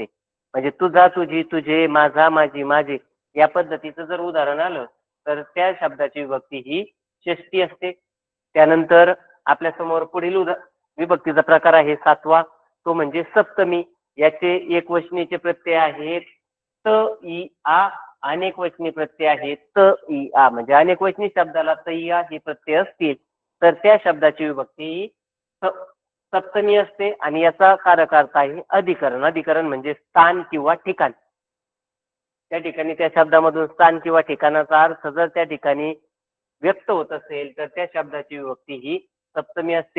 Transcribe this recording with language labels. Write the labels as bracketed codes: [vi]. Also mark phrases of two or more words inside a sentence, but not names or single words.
[mr] म्हणजे तुझा, तुझी, तुझे, माझा, माझी, माझे या पद्धतीचं जर उदाहरण आलं तर त्या शब्दाची विभक्ती ही षष्टी असते. त्यानंतर आपल्या समोर पुढील विभक्तीचा प्रकार आहे सातवा, तो म्हणजे सप्तमी. याचे एकवचनीचे प्रत्यय आहेत त, इ, आ. अनेक वचनी प्रत्यय आहेत त, इ, आ. म्हणजे अनेक वचनी शब्दाला त, इ, आ हे प्रत्यय असतील तर त्या शब्दाची विभक्ती सप्तमी असते. आणि याचा कारक आहे अधिकरण. अधिकरण म्हणजे स्थान किंवा ठिकाण. त्या ठिकाणी त्या शब्दामधून स्थान किंवा ठिकाणाचा अर्थ जर त्या ठिकाणी व्यक्त होत असेल तर त्या शब्दाची विभक्ती ही सप्तमी असते.